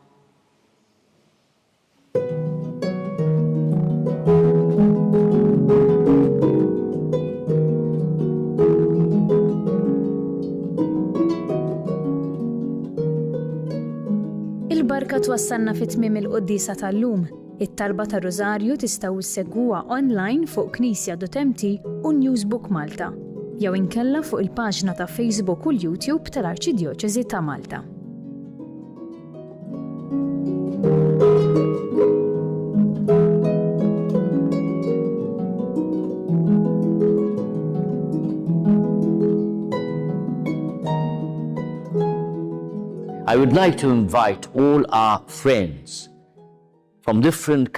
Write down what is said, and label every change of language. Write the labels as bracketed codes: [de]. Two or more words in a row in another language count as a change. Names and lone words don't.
[mt] Il-barka twassalna fit-tmiem il-qoddisa tal-lum. It-talba tar-Rożarju tistgħu issegwuha online fuq Knisja.mt u Newsbook Malta, jew inkella fuq il-paġna ta' Facebook u l-YouTube tal-Arċidjoċeżi ta' Malta. [en] I would like to invite all our friends from different